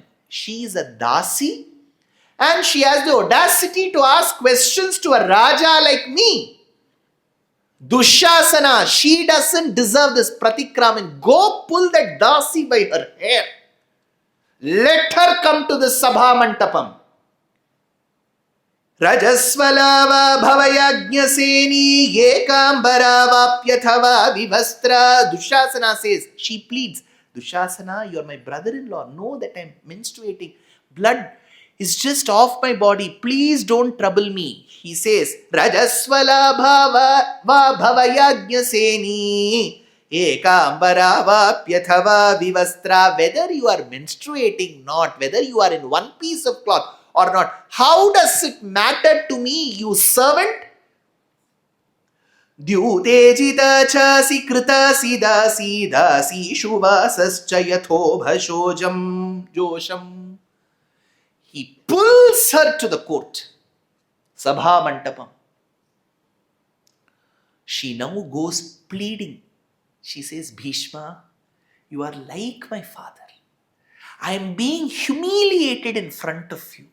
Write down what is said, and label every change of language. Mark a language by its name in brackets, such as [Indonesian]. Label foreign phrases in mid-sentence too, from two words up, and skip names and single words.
[English] She is a dasi and she has the audacity to ask questions to a Raja like me. Dushasana, she doesn't deserve this. Pratikramin, go pull that dasi by her hair. Let her come to the Sabha Mantapam. [Sanskrit] Rajaswala bhavayajñaseni yekambara vapyathava vivastra. [English] Dushasana says, she pleads, Dushasana, you are my brother-in-law. Know that I am menstruating. Blood is just off my body. Please don't trouble me. He says, [Sanskrit] Rajaswala bhavayajñaseni ekambara vapyathava vivastra. [English] Whether you are menstruating not, whether you are in one piece of cloth or not, how does it matter to me, you servant? [Sanskrit] Dyutejita chasi krita sidasi dasi shuvasascha yatho bhashojam josham. [English] He pulls her to the court, Sabha Mantapam. She now goes pleading. She says, Bhishma, you are like my father. I am being humiliated in front of you.